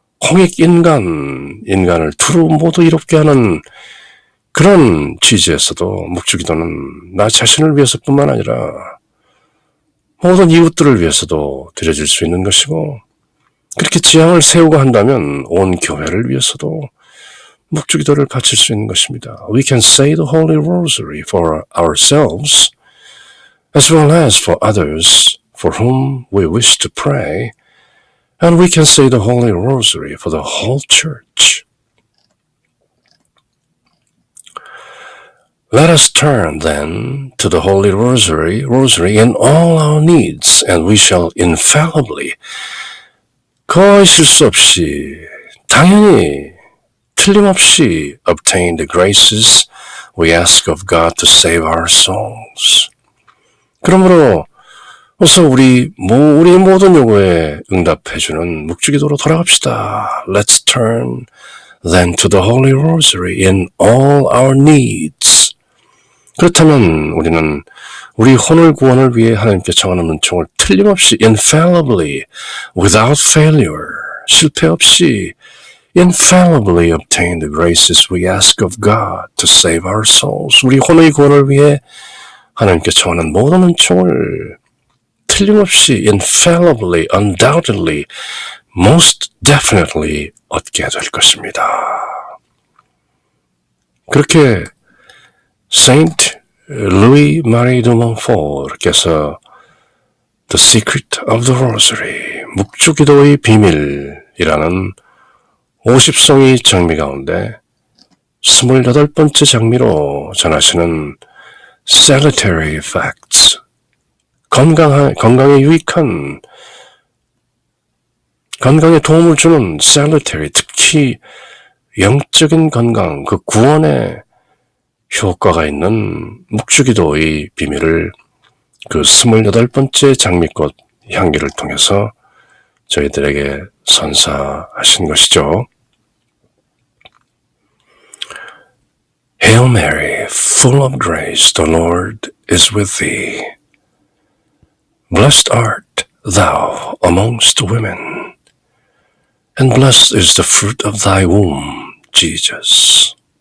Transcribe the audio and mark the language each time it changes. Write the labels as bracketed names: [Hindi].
[Korean] 홍익 인간을 두루 모두 이롭게 하는 그런 취지에서도 묵주기도는 나 자신을 위해서뿐만 아니라 모든 이웃들을 위해서도 드려질 수 있는 것이고 그렇게 지향을 세우고 한다면 온 교회를 위해서도 묵주기도를 바칠 수 있는 것입니다. [English] We can say the Holy Rosary for ourselves as well as for others for whom we wish to pray, and we can say the Holy Rosary for the whole church. Let us turn then to the Holy Rosary in all our needs, and we shall infallibly, [Korean] 거의 실수 없이, 당연히, 틀림없이 [English] obtain the graces we ask of God to save our souls. [Korean] 그러므로 어서 우리 모든 요구에 응답해주는 묵주기도로 돌아갑시다. [English] Let's turn then to the Holy Rosary in all our needs. [Korean] 그렇다면 우리는 우리 혼을 구원을 위해 하나님께 청하는 은총을 틀림없이 [English] infallibly, without failure, [Korean] 실패 없이 [English] infallibly obtain the graces we ask of God to save our souls. [Korean] 우리 혼의 구원을 위해 하나님께 청하는 모든 은총을 틀림없이 [English] infallibly, undoubtedly, most definitely [Korean] 얻게 될 것입니다. 그렇게 Saint Louis Marie de Montfort께서 The Secret of the Rosary, 묵주기도의 비밀이라는 50송이 장미 가운데 28번째 장미로 전하시는 Salutary Facts, 건강에 유익한, 건강에 도움을 주는 salutary, 특히 영적인 건강, 그 구원에 효과가 있는 묵주기도의 비밀을 그 28번째 장미꽃 향기를 통해서 저희들에게 선사하신 것이죠. [English] Hail Mary, full of grace, the Lord is with thee. Blessed art thou amongst women, and blessed is the fruit of thy womb, Jesus.